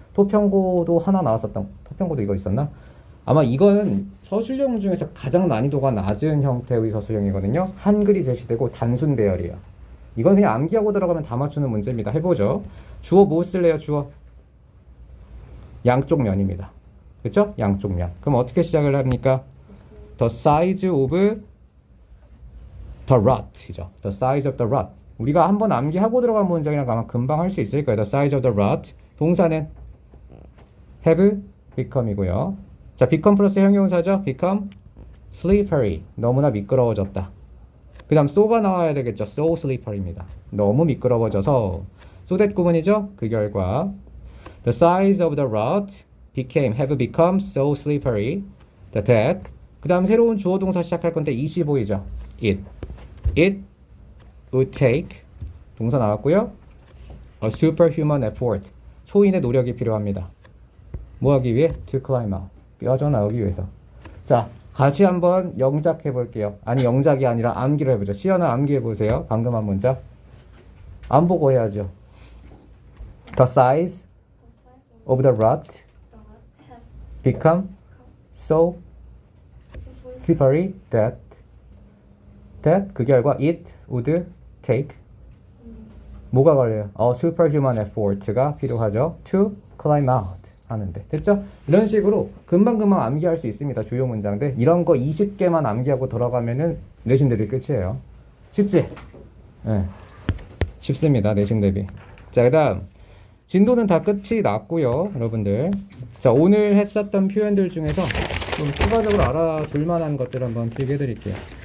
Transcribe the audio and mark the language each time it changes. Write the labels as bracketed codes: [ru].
[ko] 토평고도 하나 나왔었던, 토평고도 이거 있었나? 아마 이거는 서술형 중에서 가장 난이도가 낮은 형태의 서술형이거든요. 한글이 제시되고 단순 배열이에요. 이건 그냥 암기하고 들어가면 다 맞추는 문제입니다. 해보죠. 주어 뭐 쓸래요? 주어 양쪽 면입니다. 그렇죠? 양쪽 면. 그럼 어떻게 시작을 합니까? [en] The size of the rut이죠. The size of the rut. [ko] 우리가 한번 암기하고 들어간 문장이랑 아마 금방 할 수 있을 거예요. [en] The size of the rut. [ko] 동사는 have, become이고요. 자, become 플러스 형용사죠. [en] become slippery. [ko] 너무나 미끄러워졌다. 그 다음 so가 나와야 되겠죠. so slippery입니다. 너무 미끄러워져서 so that 구문이죠. 그 결과 [en] the size of the rut have become so slippery that [ko] 그 다음 새로운 주어 동사 시작할 건데 25이죠. [en] It would take [ko] 동사 나왔고요. [en] A superhuman effort. [ko] 초인의 노력이 필요합니다. 뭐 하기 위해? [en] To climb out. [ko] 뼈져나오기 위해서. 자, 같이 한번 영작해 볼게요. 아니, 영작이 아니라 암기로 해보죠. 시연아 암기해 보세요. 방금 한 문장. 안 보고 해야죠. [en] The size of the rut become so slippery that [ko] 그 결과 [en] it would take [ko] 뭐가 걸려요? superhuman effort가 필요하죠. [en] To climb out [ko] 하는데 됐죠? 이런 식으로 금방금방 암기할 수 있습니다. 주요 문장들 이런 거 20개만 암기하고 들어가면은 내신 대비 끝이에요. 쉽지? 네. 쉽습니다. 내신 대비. 자, 그 다음 진도는 다 끝이 났고요. 여러분들 자, 오늘 했었던 표현들 중에서 좀 추가적으로 알아둘 만한 것들 한번 필기해 드릴게요.